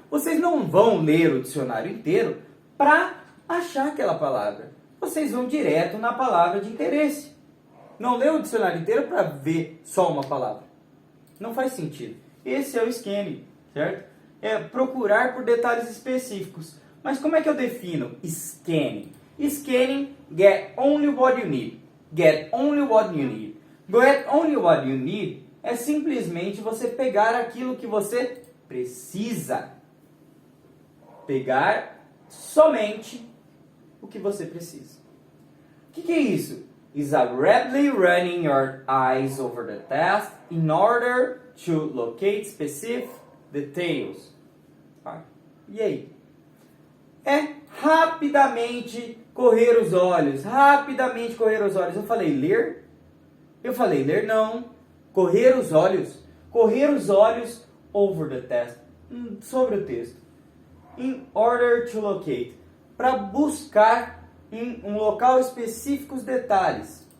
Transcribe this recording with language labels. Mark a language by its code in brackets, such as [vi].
[pt] Vocês não vão ler o dicionário inteiro para achar aquela palavra. Vocês vão direto na palavra de interesse. Não lê o dicionário inteiro para ver só uma palavra. Não faz sentido. Esse é o scanning, certo? É procurar por detalhes específicos. Mas como é que eu defino scanning? [en] Scanning, get only what you need. Get only what you need. Get only what you need [pt] é simplesmente você pegar aquilo que você precisa. Pegar somente o que você precisa. O que é isso? [en] Is a rapidly running your eyes over the text in order to locate specific details. [pt] E aí? É rapidamente correr os olhos. Rapidamente correr os olhos. Eu falei ler? Eu falei ler? Não. Correr os olhos. Correr os olhos [en] over the text. [pt] Sobre o texto. [en] In order to locate. [pt] Para buscar em um local específico os detalhes.